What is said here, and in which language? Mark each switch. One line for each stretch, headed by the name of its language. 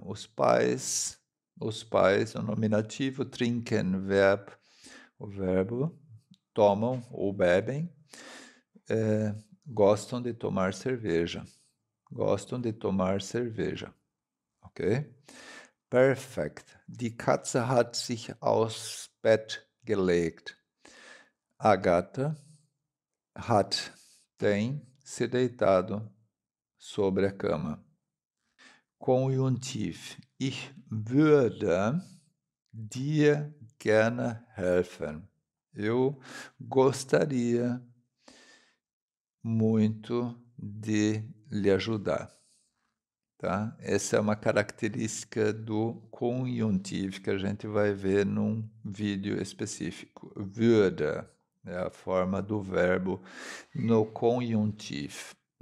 Portuguese: Os pais, o nominativo, trinken, o verbo, tomam ou bebem, gostam de tomar cerveja. Gostam de tomar cerveja. Ok? Perfekt.
German: Die Katze hat sich aufs Bett gelegt.
Portuguese: A gata tem se deitado sobre a cama.
German: Konjunktiv. Ich würde dir gerne helfen.
Portuguese: Eu gostaria muito de lhe ajudar. Tá? Essa é uma característica do conjuntivo que a gente vai ver num vídeo específico. Würde é a forma do verbo no conjuntivo.